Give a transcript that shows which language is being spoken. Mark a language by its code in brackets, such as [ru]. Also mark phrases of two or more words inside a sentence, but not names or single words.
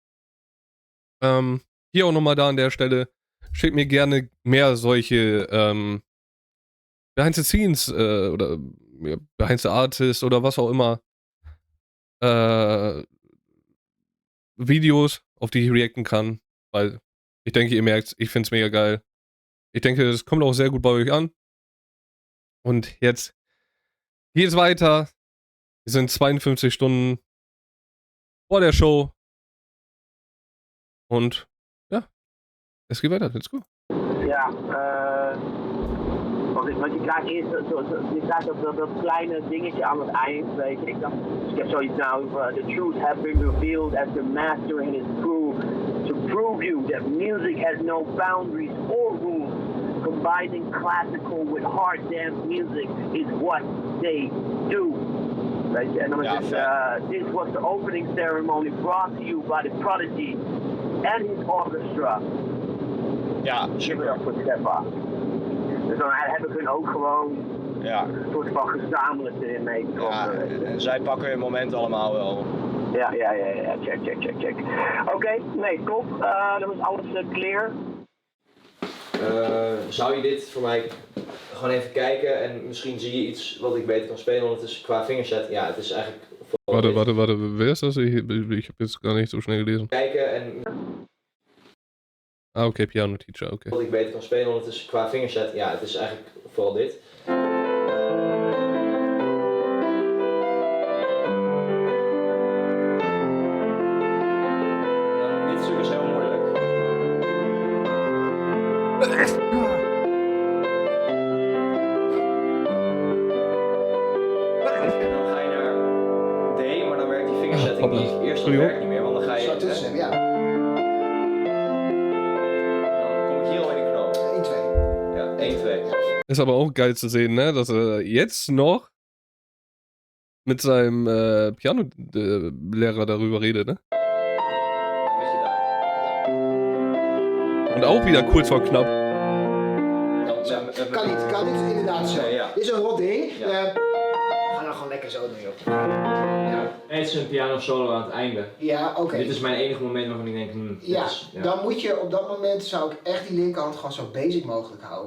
[de] Hier auch nochmal da an der Stelle. Schickt mir gerne mehr solche, [en] Behind the Scenes [de] oder ja, [en] Behind the Artist [de] oder was auch immer äh, Videos, auf die ich reacten kann, weil ich denke, ihr merkt, ich finde es mega geil. Ich denke, es kommt auch sehr gut bei euch an. Und jetzt geht's weiter. Wir sind 52 Stunden vor der Show. Und ja, es geht weiter. [en] Let's go. [nl] Ja, want je krijgt eerst je krijgt dat kleine dingetje aan het eind, weet je. Ik heb zoiets nou, [en] the truth has been revealed as the master and his crew to prove you that music has no boundaries or rules. Combining classical with hard dance music is what they do. [nl] Weet je, en dan is het, [en] this was the opening ceremony brought to you by the Prodigy and his orchestra. [nl] Ja, [en] Give it up for Zephyr. [nl] Dus dan heb ik hun ook gewoon een soort van gezamenlijk erin meegetrokken. Ja, en zij pakken hun moment allemaal wel. Ja, check. Oké, nee, top. Dan was alles clear. Zou je dit voor mij gewoon even kijken en misschien zie je iets wat ik beter kan spelen, want het is qua fingerset, ja, het is eigenlijk... [de] Warte, wer ist das? Ich habe jetzt gar nicht so schnell gelesen. [nl] Kijken en... [en] Ah, okay, Piano Teacher, okay. [nl] Wat ik beter kan spelen, want het is qua fingerset, ja, het is eigenlijk vooral dit. Dit stuk is heel moeilijk. En dan ga je naar D, maar dan werkt die fingersetting niet. Eerst dat werkt niet meer, want dan ga je... Zo tussen, ja. Ja, 1, 2. [de] Ist aber auch geil zu sehen, ne? Dass er jetzt noch mit seinem Piano-Lehrer darüber redet, ne? Und auch wieder kurz vor knapp. [nl] Kan niet, inderdaad zo. Ja. Dit is een rot ding. Ja. Ga nou gewoon lekker zo doen, joh. Ja, Het is een piano solo aan het einde. ja oké. Dit is mijn enige moment waarvan ik denk, Ja, dan moet je op dat moment, zou ik echt die linkerhand gewoon zo basic mogelijk houden.